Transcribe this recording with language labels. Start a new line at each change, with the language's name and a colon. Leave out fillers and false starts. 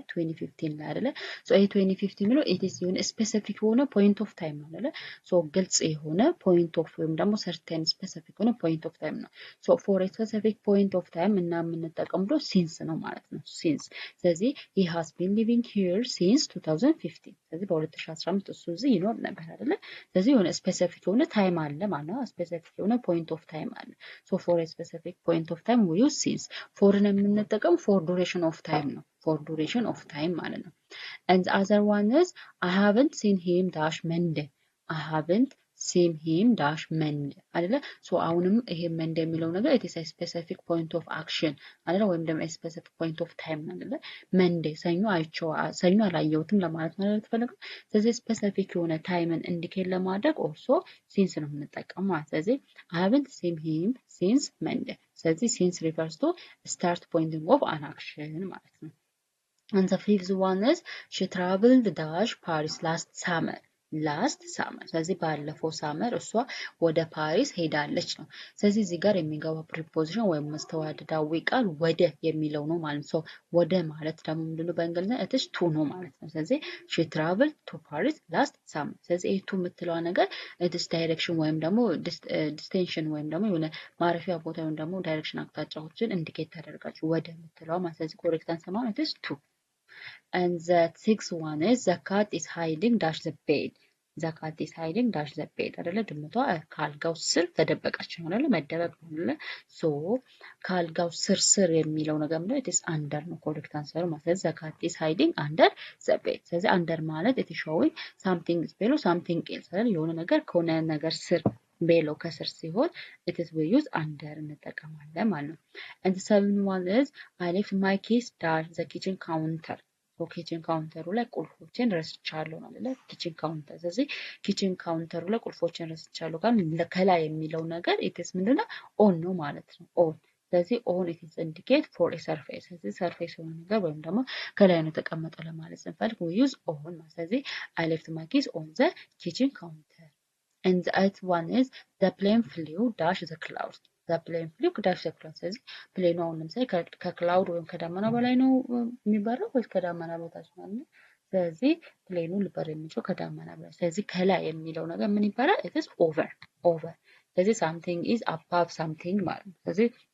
Amharic: 2015 ላይ አይደለ? ይሄ 2015 ነው
English: it is
Amharic: የሆነ ስፔሲፊክ የሆነ ፖይንት ኦፍ ታይም ነው አይደለ? ግልጽ የሆነ ፖይንት ኦፍ ወይም ደግሞ ሰርተን ስፔሲፊክ የሆነ ፖይንት ኦፍ ታይም ነው።
English: for a specific point of time
Amharic: እና የምንጠቀምው ሲንስ ነው ማለት ነው። ሲንስ ስለዚህ
English: he has been living here since 2015
Amharic: ስለዚህ በ2015 እሱ እዚህ ይኖር ነበር አይደለ? ስለዚህ የሆነ ስፔሲፊክ የሆነ ታይም አለ ማለት ነው።
English: ስፔሲፊክ የሆነ ፖይንት ኦፍ ታይም አለ። for a specific point of time we use since። ፎርን የምንጠቀም for duration of time ነው። for duration of time ማለት ነው። and the other one is I haven't seen him dash Monday. I haven't seen him dash Monday አይደለ?
Amharic: አሁንም ይሄ
English: Monday የሚለው ነገር it is a specific point of action አይደለ? ወይም ደግሞ a specific point of time አይደለ? Monday
Amharic: ሰኞ አላየሁትም ለማለት ነው የተፈለገው።
English: ስለዚህ ስፔሲፊክ የሆነ ታይምን ኢንዲኬት ለማድረግ also since ነው የምንጠቀመው ማለት። ስለዚህ I haven't seen him since Monday። ስለዚህ since refers to start pointing of an action ማለት ነው። and the fifth one is she traveled dash Paris last summer.
Amharic: ስለዚህ ባለፈው ሳመር እሷ ወደ ፓሪስ ሄዳለች ነው። ስለዚህ እዚህ ጋር የሚገባው ፕሪፖዚሽን ወይም መስተዋድዳዊ ቃል ወደ የሚለው ነው ማለት ነው። ወደ ማለት ደግሞ ምንድነው በእንግሊዝኛ እትሽ ቱ ነው ማለት ነው። ስለዚህ
English: she traveled to Paris last summer።
Amharic: ስለዚህ ይሄ ቱ የምትለው ነገር እትሽ ዳይሬክሽን ወይም ደግሞ ዲስቴንሽን ወይም ደግሞ የሆነ ማረፊያ ቦታ ወይም ደግሞ ዳይሬክሽን አቅጣጫዎችን ኢንዲኬት ታደርጋለች ወደ የምትለው ማለት። ስለዚህ ኮሬክት አንሰር ማለት እትሽ ቱ።
English: and the sixth one is the cat is hiding dash the bed. the cat is hiding dash the bed አይደለ?
Amharic: ድመቷ ካልጋው ስር ተደበቀች ነው አይደለ? መደበቅ ነው አይደለ? ካልጋው ስር የሚለው ነገር ምንድነው?
English: it is under
Amharic: ነው ኮሬክት አንሰር ማለት።
English: the cat is hiding under the bed። ስለዚህ under ማለት it is showing something is below something else አይደለ?
Amharic: የሆነ ነገር ከሆነ ነገር ስር ቤሎ ከስር ሲሆን it is we use under እንጠቀማለን ማለት ነው።
English: and the seventh one is I left my keys dash the kitchen counter።
Amharic: ኪችን ካውንተሩ ላይ ቁልፎችን ረስቻለሁ ነው አይደለ? ኪችን ካውንተር። ስለዚህ ኪችን ካውንተሩ ላይ ቁልፎችን ረስቻለሁ ጋር ከላይ የሚለው ነገር it is ምንድነው?
English: on ነው ማለት ነው። on ስለዚህ on it is indicate for a surface።
Amharic: ስለዚህ ሰርፌስ የሆነ ነገር ወይም ደግሞ ከላይ ነው የተቀመጠው ለማለት ስንፈልግ
English: we use on ማለት። ስለዚህ I left my keys on the kitchen counter. and the eighth one is the plane flew dash the clouds. the plane flew dash the clouds።
Amharic: ስለዚህ ፕሌኑ አሁን ለምሳሌ ከክላውድ ወይም ከዳመና በላይ ነው የሚበረው ወይስ ከዳመና በታች ነው? ስለዚህ ፕሌኑ ሊበር የሚችለው ከዳመና በላይ። ስለዚህ ከላይ የሚለው ነገር ምን ይባላል? it is over። ስለዚህ
English: something is above something
Amharic: ማለት ነው። ስለዚህ